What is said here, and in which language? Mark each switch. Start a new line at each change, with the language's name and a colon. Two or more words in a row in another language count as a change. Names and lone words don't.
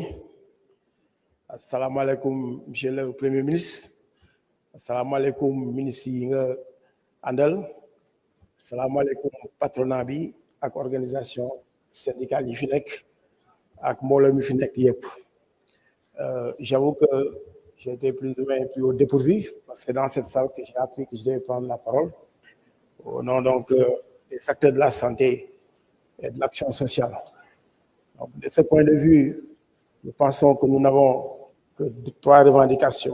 Arabic: السلام عليكم
French: monsieur le premier ministre.
Arabic: السلام عليكم
Wolof: ministre yi nga àndal.
Arabic: السلام عليكم
Wolof: patronat bi ak
French: organisation syndicale
Wolof: yi fi nekk ak mbooloo mi fi nekk yépp.
French: J'avoue que j'ai été plus ou moins pris au dépourvu parce que c'est dans cette salle que j'ai appris que je devais prendre la parole au nom donc des acteurs de la santé et de l'action sociale. Donc, de ce point de vue, nous pensons que nous n'avons que 3 revendications.